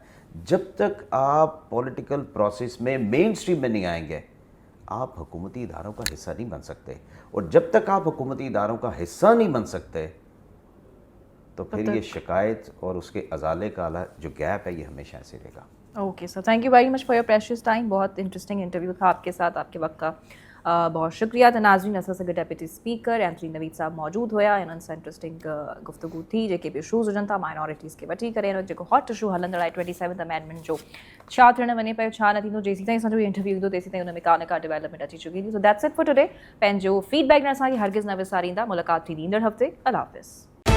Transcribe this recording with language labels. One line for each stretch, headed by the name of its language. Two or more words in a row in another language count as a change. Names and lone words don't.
Urdu: جب تک آپ
English: political process
Urdu: میں
English: main stream
Urdu: میں نہیں آئیں گے، آپ حکومتی اداروں کا حصہ نہیں بن سکتے، اور جب تک آپ حکومتی اداروں کا حصہ نہیں بن سکتے تو پھر یہ شکایت اور اس کے ازالے کا جو گیپ ہے یہ ہمیشہ ایسے رہے گا.
English: Okay sir, Thank you very much for your precious time.
Urdu: بہت
English: interesting interview
Urdu: تھا آپ کے ساتھ، آپ کے وقت کا بہت شکریہ.
Sindhi: तो नाज़रीन, असां सां गॾु
English: deputy speaker
Sindhi: एंथनी नवीद साहब मौजूद हुआ। इन्हनि सां इंटरेस्टिंग गुफ्तगू थी, जेके बि इशूज़ हुजनि था माइनॉरिटीज़ खे वठी करे, हिन वक़्तु जेको
English: hot issue
Sindhi: हलंदड़ आहे
English: 27th amendment
Sindhi: जो, छा थियणु वञे पियो, छा न थींदो, जेसीं ताईं असांजो इंटरव्यू ईंदो तेसीं ताईं हुन में का न का डेवलपमेंट अची चुकी थी।
English: So that's it for today.
Sindhi: पंहिंजो फीडबैक न असांखे हरगिज़ न विसारींदा। मुलाक़ात थींदी ईंदड़ हफ़्ते।
Urdu: اللہ حافظ.